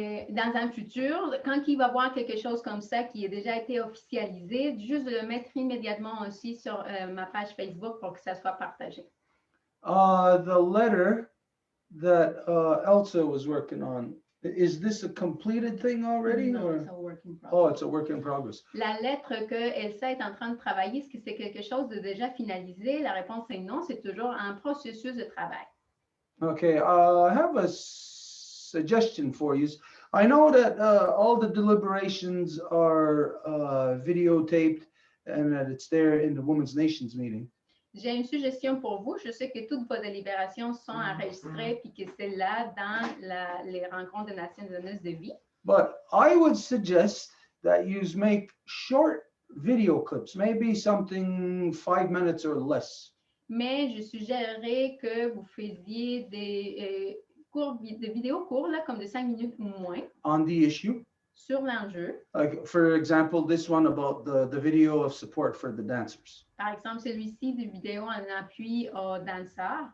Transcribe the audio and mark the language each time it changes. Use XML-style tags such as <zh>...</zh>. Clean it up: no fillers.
<fr>dans un futur, quand il va voir quelque chose comme ça qui a déjà été officialisé, juste de le mettre immédiatement aussi sur ma page Facebook pour que ça soit partagé.</fr> <en>The letter that Elsa was working on, is this a completed thing already? No, or? it's a work in progress. Oh, it's a work in progress.</en> <fr>La lettre que Elsa est en train de travailler, est-ce que c'est quelque chose de déjà finalisé? La réponse est non, c'est toujours un processus de travail.</fr> <en>Okay, I have a suggestion for you. I know that all the deliberations are videotaped and that it's there in the Women's Nations meeting.</en> <fr>J'ai une suggestion pour vous. Je sais que toutes vos délibérations sont enregistrées puis que c'est là dans les rencontres des Nations Donneuses de Vie.</fr> <en>But I would suggest that you make short video clips, maybe something 5 minutes or less.</en> <fr>Mais je suggérerais que vous faisiez des vidéos courtes, là, comme de 5 minutes ou moins.</fr> <en>On the issue.</en> <fr>Sur l'enjeu.</fr> <en>Like, for example, this one about the video of support for the dancers.</en> <fr>Par exemple, celui-ci de vidéo en appui aux danseurs.</fr>